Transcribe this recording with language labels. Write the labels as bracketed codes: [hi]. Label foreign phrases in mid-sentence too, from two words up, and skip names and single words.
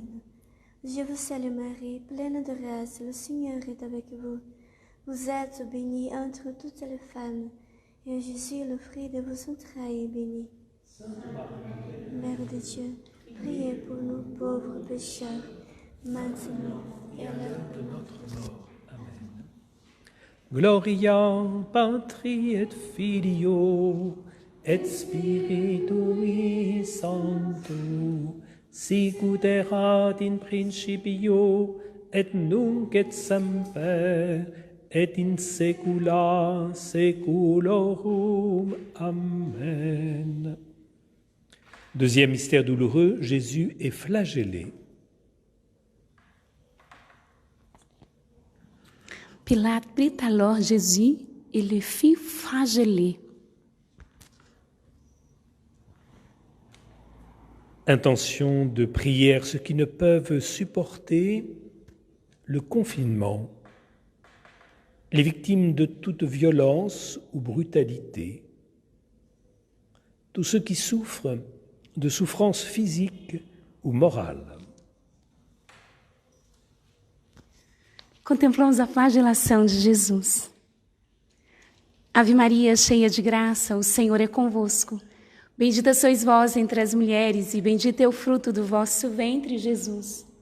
[fr] Je vous salue Marie, pleine de grâce, le Seigneur est avec vous. Vous êtes bénie entre toutes les femmes, et Jésus, le fruit de vos entrailles, est béni. Mère de Dieu, priez pour nous pauvres pécheurs, maintenant et à l'heure de notre mort. Amen. [la] Gloria Patri et Filio et Spiritui Sancto, sicut erat in principio et nunc et semper et in saecula saeculorum. Amen. [fr] Deuxième mystère douloureux, Jésus est flagellé. Pilate prit alors Jésus et le fit flageller. Intention de prière, ceux qui ne peuvent supporter le confinement, les victimes de toute violence ou brutalité, tous ceux qui souffrent de souffrances physiques ou morales. [pt] Contemplamos a flagelação de Jesus. Ave Maria, cheia de graça, o Senhor é convosco. Bendita sois vós entre as mulheres, e bendito é o fruto do vosso ventre, Jesus.